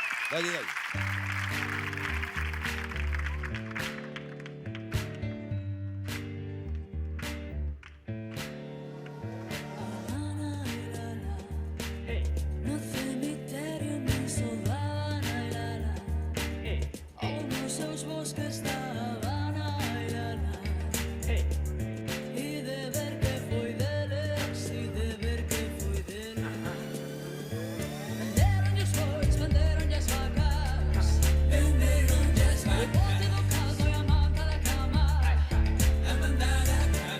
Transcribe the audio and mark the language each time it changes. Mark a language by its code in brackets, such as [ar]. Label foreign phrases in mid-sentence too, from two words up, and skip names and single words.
[es] Dale, dale. [gl] No cemitério nin Solana, ai, la, la. Ou nos seus bosques da Habana, ai, la, la. E de ver que foi deles, e de ver que foi deles. Venderonlle os bois, venderonlle as vacas, venderonlle as vacas. O bote do caldo e a manta da cama, a manta da cama.